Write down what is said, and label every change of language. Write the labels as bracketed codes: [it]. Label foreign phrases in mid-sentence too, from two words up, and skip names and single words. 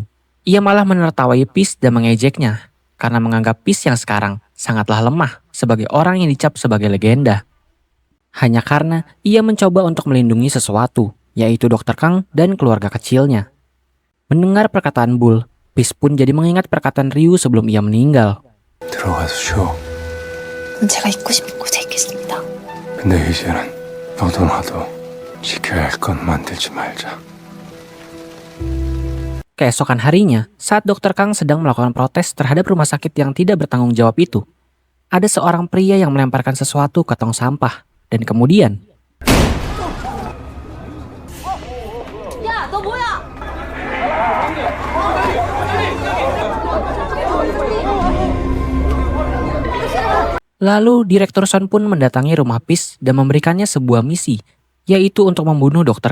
[id] Ia malah menertawai Peace dan mengejeknya karena menganggap Peace yang sekarang sangatlah lemah sebagai orang yang dicap sebagai legenda. Hanya karena ia mencoba untuk melindungi sesuatu, yaitu Dr. Kang dan keluarga kecilnya. Mendengar perkataan Bull, Peace pun jadi mengingat perkataan Ryu sebelum ia meninggal. [ko] 들어가서 쉬어. 제가 있고 싶은 곳에 있겠습니다. 근데 이제는 너도 나도 지켜야 할 건 만들지 말자. [id] Keesokan harinya, saat Dr. Kang sedang melakukan protes terhadap rumah sakit yang tidak bertanggung jawab itu, ada seorang pria yang melemparkan sesuatu ke tong sampah. Dan kemudian, lalu Direktur Son pun mendatangi rumah Peace dan memberikannya sebuah misi, yaitu untuk membunuh Dr.